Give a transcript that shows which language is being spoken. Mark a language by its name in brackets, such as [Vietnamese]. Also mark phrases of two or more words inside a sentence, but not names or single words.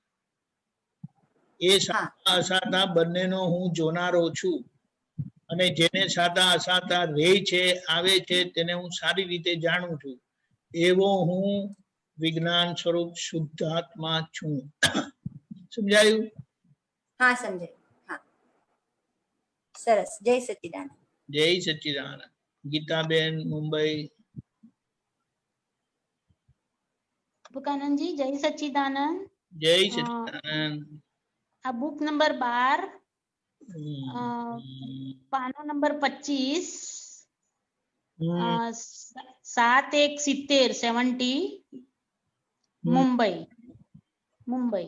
[Gujarati] એ સાતા અસાતા બંનેનો હું જોનારો છું, અને જેને સાતા અસાતા રહે છે, આવે છે, તેને હું સારી રીતે જાણું છું. એવો હું વિજ્ઞાન સ્વરૂપ શુદ્ધાત્મા છું. સમજાયું? હા, સમજાય. હા, સરસ. જય સચ્ચિદાનંદ. જય સચ્ચિદાનંદ. ગીતાબેન, મુંબઈ. બુકાનંદ જી જય સચ્ચિદાનંદ। જય સચ્ચિદાનંદ. આ બુક નંબર 12 પાનો નંબર 25 7170 70 મુંબઈ